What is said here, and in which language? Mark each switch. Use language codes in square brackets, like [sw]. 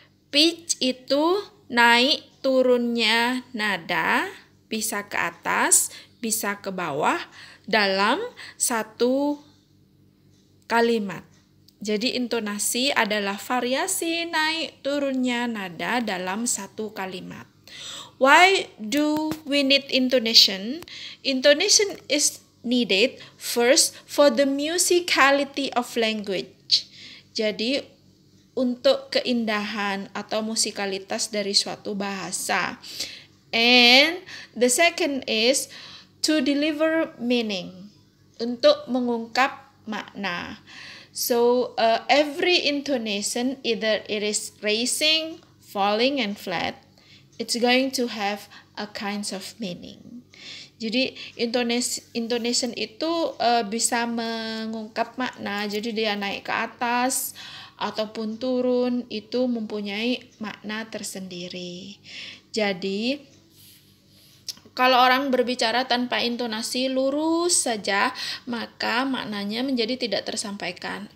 [id] Pitch itu naik turunnya nada, bisa ke atas, bisa ke bawah dalam satu kalimat. Jadi intonasi adalah variasi naik turunnya nada dalam satu kalimat. [en] Why do we need intonation? Intonation is needed first for the musicality of language. [id] Jadi untuk keindahan atau musikalitas dari suatu bahasa. [en] And the second is to deliver meaning, [id] untuk mengungkap makna. [en] So every intonation, either it is raising, falling, and flat, it's going to have a kinds of meaning. [id] Jadi intonation itu bisa mengungkap makna. Jadi dia naik ke atas ataupun turun itu mempunyai makna tersendiri. Jadi kalau orang berbicara tanpa intonasi lurus saja, maka maknanya menjadi tidak tersampaikan.